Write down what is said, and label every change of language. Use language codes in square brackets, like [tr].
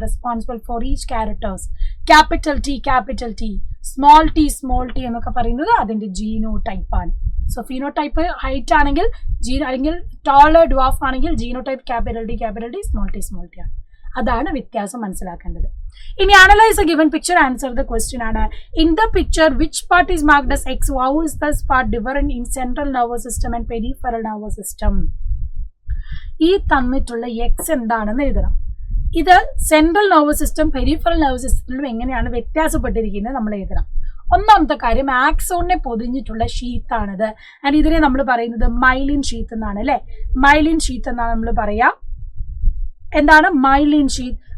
[en] Responsible for each characters. [ml] Capital T, small t എന്നൊക്കെ പറയുന്നത് അതിന്റെ ജീനോടൈപ്പ് ആണ്. സോ ഫീനോടൈപ്പ് ഹൈറ്റ് ആണെങ്കിൽ അല്ലെങ്കിൽ ടോളർ ഡ്വാർഫ് ആണെങ്കിൽ genotype capital T, small t ആണ്. അതാണ് വ്യത്യാസം മനസ്സിലാക്കേണ്ടത്. ഇനി [en] analyse a given picture, answer the question [ml] ആണ്. [en] In the picture which part is marked as X? How is this part different in central nervous system and peripheral nervous system? [ml] ഈ തന്നിട്ടുള്ള X എന്താണെന്ന് എഴുതണം. ഇത് central nervous system, peripheral nervous സിസ്റ്റത്തിലും എങ്ങനെയാണ് വ്യത്യാസപ്പെട്ടിരിക്കുന്നത് നമ്മൾ എഴുതണം. ഒന്നാമത്തെ കാര്യം, ആക്സോണിനെ പൊതിഞ്ഞിട്ടുള്ള ഷീത്താണിത്. ആൻഡ് ഇതിനെ നമ്മൾ പറയുന്നത് മൈലിൻ ഷീത്ത് എന്നാണ് അല്ലെ. മൈലിൻ ഷീത്ത് എന്നാണ് നമ്മൾ പറയാ. എന്താണ് മൈലിൻ ഷീത്ത്?